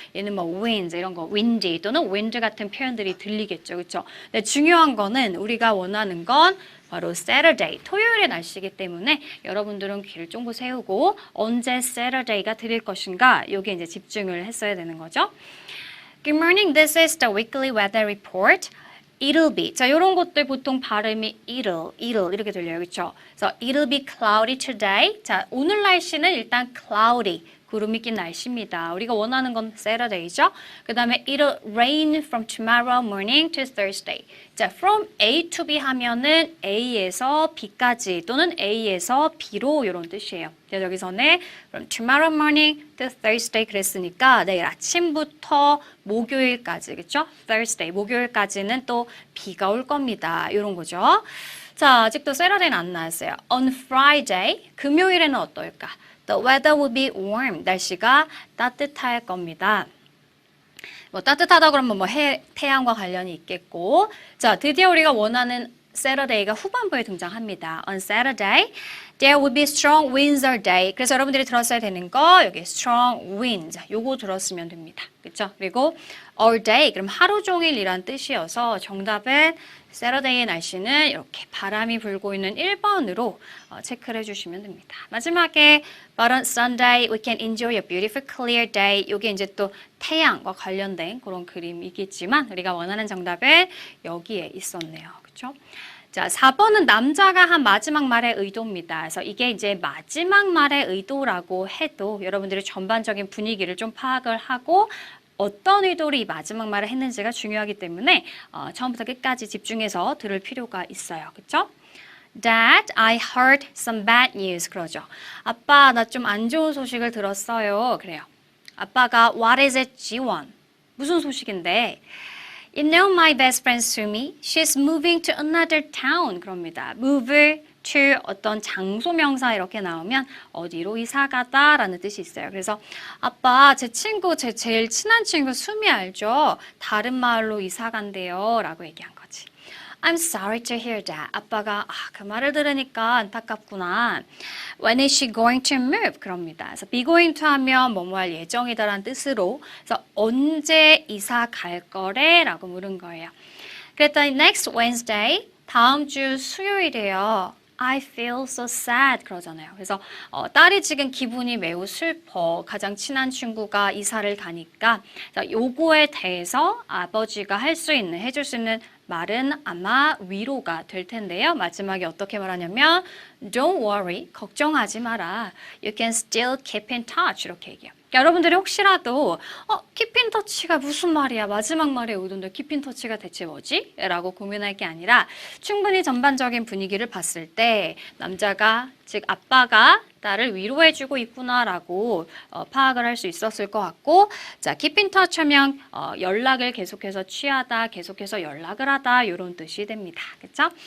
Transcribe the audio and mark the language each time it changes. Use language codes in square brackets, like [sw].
[ko] 얘는 뭐 wind 이런 거, windy 또는 wind 같은 표현들이 들리겠죠. 그렇죠? 근데 중요한 거는 우리가 원하는 건 바로 Saturday, 토요일의 날씨이기 때문에 여러분들은 귀를 쫑긋 세우고 언제 Saturday가 들릴 것인가 여기에 이제 집중을 했어야 되는 거죠. [en] Good morning, this is the weekly weather report. It'll be. [ko] 자, 이런 것들 보통 발음이 it'll 이렇게 들려요. 그렇죠? 그래서 [en] it'll be cloudy today. [ko] 자, 오늘 날씨는 일단 cloudy. 구름이 낀 날씨입니다. 우리가 원하는 건 Saturday죠. 그 다음에 [en] it'll rain from tomorrow morning to Thursday. [ko] 자, [en] from A to B [ko] 하면은 A에서 B까지 또는 A에서 B로 이런 뜻이에요. 그래서 여기서는 [en] from tomorrow morning to Thursday [ko] 그랬으니까 내일 아침부터 목요일까지, 그렇죠? Thursday, 목요일까지는 또 비가 올 겁니다. 이런 거죠. 자, 아직도 Saturday는 안 나왔어요. [en] On Friday, [ko] 금요일에는 어떨까? [en] The weather will be warm. [ko] 날씨가 따뜻할 겁니다. 뭐 따뜻하다 그러면 뭐 태양과 관련이 있겠고. 자, 드디어 우리가 원하는 Saturday가 후반부에 등장합니다. [en] On Saturday, there will be strong winds all day. [ko] 그래서 여러분들이 들었어야 되는 거 여기 [en] strong winds [ko] 요거 들었으면 됩니다. 그렇죠? 그리고 [en] all day [ko] 그럼 하루 종일이란 뜻이어서 정답은 Saturday의 날씨는 이렇게 바람이 불고 있는 1번으로 체크를 해주시면 됩니다. 마지막에 [en] But on Sunday we can enjoy a beautiful clear day. [ko] 이게 이제 또 태양과 관련된 그런 그림이겠지만 우리가 원하는 정답은 여기에 있었네요. 그렇죠? 자, 4번은 남자가 한 마지막 말의 의도입니다. 그래서 이게 이제 마지막 말의 의도라고 해도 여러분들이 전반적인 분위기를 좀 파악을 하고 어떤 의도로 이 마지막 말을 했는지가 중요하기 때문에 처음부터 끝까지 집중해서 들을 필요가 있어요. 그렇죠? [en] Dad, I heard some bad news. [ko] 그러죠. 아빠, 나 좀 안 좋은 소식을 들었어요. 그래요. 아빠가 [en] What is it, 지원? [ko] 무슨 소식인데? [en] You know my best friend Sumi? She's moving to another town. [ko] 그럽니다. [en] Move을 [ko] to 어떤 장소 명사 이렇게 나오면 어디로 이사 가다 라는 뜻이 있어요. 그래서 아빠 제 친구 제 제일 친한 친구 수미 알죠? 다른 마을로 이사 간대요 라고 얘기한 거지. [en] I'm sorry to hear that. [ko] 아빠가 그 말을 들으니까 안타깝구나. [en] When is she going to move? [ko] 그럽니다. 그래서 [en] be going to [ko] 하면 뭐뭐 할 예정이다라는 뜻으로 그래서 언제 이사 갈 거래? 라고 물은 거예요. 그랬더니 [en] next Wednesday, [ko] 다음 주 수요일이에요. [en] I feel so sad [ko] 그러잖아요. 그래서 딸이 지금 기분이 매우 슬퍼. 가장 친한 친구가 이사를 가니까 요거에 대해서 아버지가 할 수 있는, 해줄 수 있는 말은 아마 위로가 될 텐데요. 마지막에 어떻게 말하냐면 [en] Don't worry, [ko] 걱정하지 마라. [en] You can still keep in touch [ko] 이렇게 얘기해요. 여러분들이 혹시라도 keep in touch가 무슨 말이야? 마지막 말에 오던데 keep in touch가 대체 뭐지? 라고 고민할 게 아니라 충분히 전반적인 분위기를 봤을 때 남자가, 즉 아빠가 딸을 위로해주고 있구나라고 파악을 할 수 있었을 것 같고, 자, keep in touch 하면 연락을 계속해서 취하다, 계속해서 연락을 하다 이런 뜻이 됩니다. 그렇죠?